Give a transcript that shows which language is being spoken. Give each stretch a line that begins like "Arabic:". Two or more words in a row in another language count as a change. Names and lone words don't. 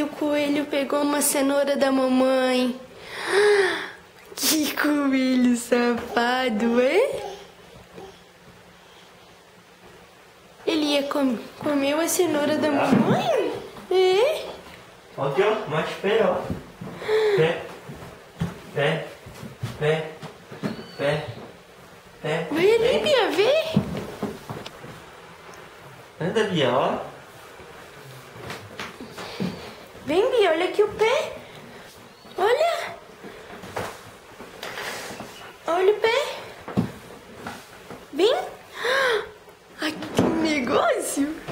Portuguese: O coelho pegou uma cenoura da mamãe. Que coelho safado, é? Ele ia comeu a cenoura da mamãe? É? Aqui, ó, mais pé, ó. Pé. Pé. Pé. Pé. Pé. Vai ali, Bia, vê. Anda, Bia, ó. Vem, Bia, olha aqui o pé. Olha. Olha o pé. Vem. Ai, que negócio.